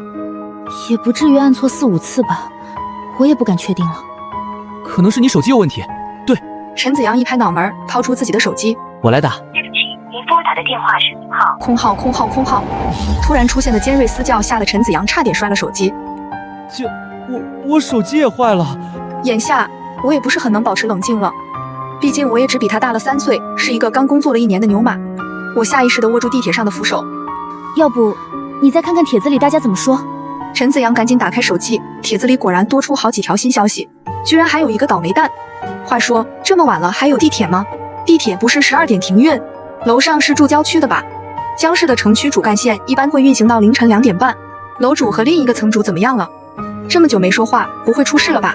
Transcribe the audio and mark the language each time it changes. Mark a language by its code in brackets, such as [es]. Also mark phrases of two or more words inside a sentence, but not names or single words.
[zh] 也不至於按錯4、5次吧，我也不敢確定了。可能是你手機有問題。对，陳子陽一拍腦門，掏出自己的手機，我來打。對不起，您撥打的電話是號。空號，空號，空號。突然出現的尖銳嘶叫嚇得陳子陽差點摔了手機。我手機也壞了。眼下我也不是很能保持冷靜了，畢竟我也只比他大了3歲，是一個剛工作了1年的牛馬。我下意識地握住地鐵上的扶手。要不你再看看帖子裡大家怎麼說？陳子陽趕緊打開手機，帖子裡果然多出好幾條新消息，居然還有一個倒霉蛋。話說這麼晚了還有地鐵嗎？地鐵不是12點停運？樓上是住郊區的吧？江市的城區主幹線一般會運行到凌晨2點半。樓主和另一個層主怎麼樣了？這麼久沒說話，不會出事了吧？